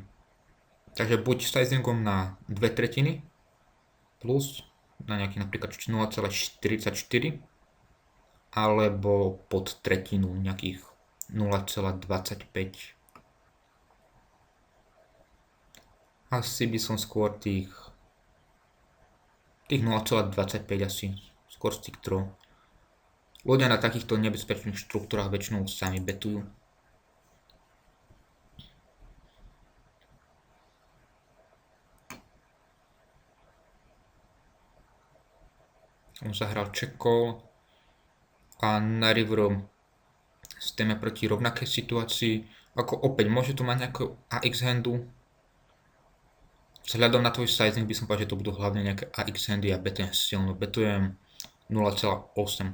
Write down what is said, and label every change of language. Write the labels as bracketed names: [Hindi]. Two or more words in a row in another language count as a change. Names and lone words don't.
[Slovak] Takže buď sizingom na 2/3 plus na nejaký napríklad 0,44 alebo pod tretinu nejakých 0,25. Asi by som skôr tých 0,25 asi skôr [English] stick draw. [Slovak] Ľudia na takýchto nebezpečných štruktúrach väčšinou sami betujú. On zahral check call a na riveru stojíme proti rovnakej situácii. Ako opäť, môže tu mať nejakú AX handu. Vzhľadom na tvoj sizing by som povedal, že to budú hlavne nejaké AX handy a betujem silno. Betujem 0,8.